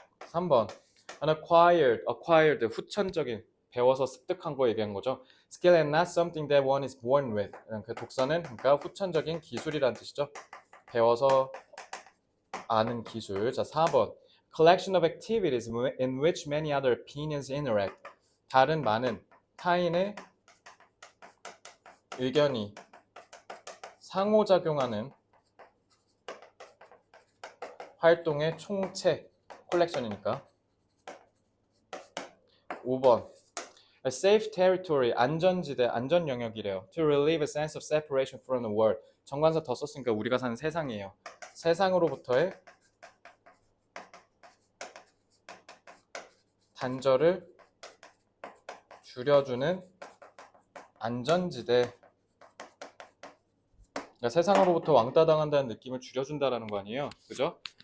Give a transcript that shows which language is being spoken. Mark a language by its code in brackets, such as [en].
[ko] 3번 acquired 후천적인 배워서 습득한 거 얘기한 거죠. [en] Skill and not something that one is born with. [ko] 그 독서는 그러니까 후천적인 기술이라는 뜻이죠. 배워서 아는 기술. [en] 자, 4번 collection of activities in which many other opinions interact. [ko] 다른 많은 타인의 의견이 상호작용하는 활동의 총체, 콜렉션이니까. 5번 [en] A safe territory, [ko] 안전지대, 안전영역이래요. [en] To relieve a sense of separation from the world. [ko] 정관사 더 썼으니까 우리가 사는 세상이에요. 세상으로부터의 단절을 줄여주는 안전지대. 그러니까 세상으로부터 왕따 당한다는 느낌을 줄여준다라는 거 아니에요, 그죠?